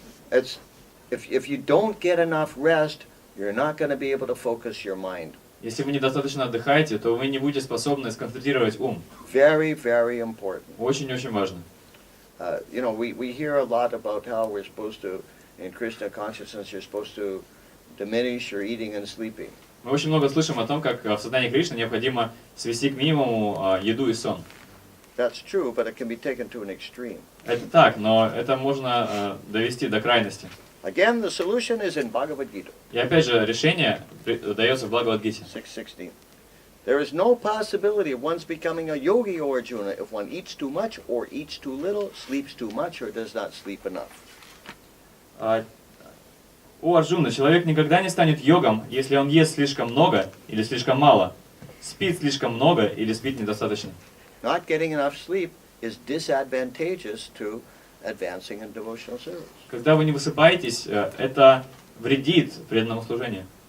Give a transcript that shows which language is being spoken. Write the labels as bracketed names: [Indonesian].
[English] It's if you don't get enough rest, you're not going to be able to focus your mind. [Russian] Если вы недостаточно отдыхаете, то вы не будете способны сконцентрировать ум. [English] Very, very important. [Russian] Очень-очень важно. [English] We hear a lot about how we're supposed to, in Krishna consciousness, you're supposed to diminish your eating and sleeping. [Russian] Мы очень много слышим о том, как в сознании Кришны необходимо свести к минимуму еду и сон. [English] That's true, but it can be taken to an extreme. [Russian] Это так, но это можно довести до крайности. [English] Again, the solution is in Bhagavad Gite. [Russian] И опять же, решение дается в Бхагават Гите. [English] 6:16. There is no possibility of one's becoming a yogi, O Arjuna, if one eats too much, or eats too little, sleeps too much, or does not sleep enough. [Russian] О Арджуна, человек никогда не станет йогом, если он ест слишком много или слишком мало, спит слишком много или спит недостаточно. [English] Not getting enough sleep is disadvantageous to advancing in devotional service. [Russian] Когда вы не высыпаетесь, это вредит преданному служению.